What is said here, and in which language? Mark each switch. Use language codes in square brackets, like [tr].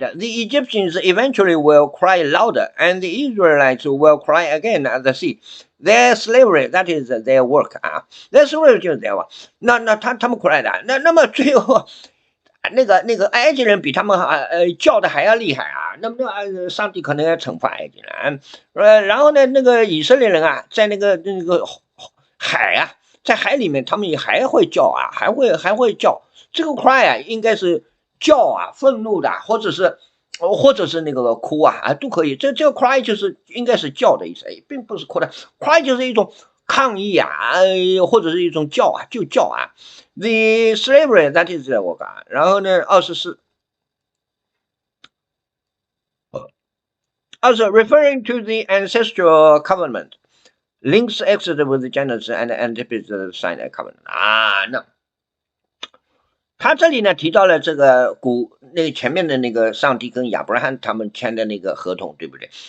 [en] The Egyptians eventually will cry louder, and the Israelites will cry again at the sea. Their slavery, that is their work 啊 ，their slavery [zh] 就是 [en] their work。 [zh] 那他们 cry 的，那么最后那个埃及人比他们叫的还要厉害啊，那么上帝可能要惩罚埃及人。然后呢，那个以色列人啊，在那个海啊，在海里面他们也还会叫啊，还会叫。这个 cry 啊，应该是。叫啊，愤怒的，或者是或者是那个哭啊都可以。这个 cry 就是应该是叫的意思，并不是哭的。 cry 就是一种抗议啊，或者是一种叫啊，就叫啊。 [en] The slavery that is [zh] 我讲，然后呢 [en] 24。 Also referring to the ancestral covenant, links Exodus with Genesis and anticipates the Sinai covenant [zh] 啊，那他这里呢提到了这个前面的那个上帝跟亚伯拉罕他们签的那个合同，对不对？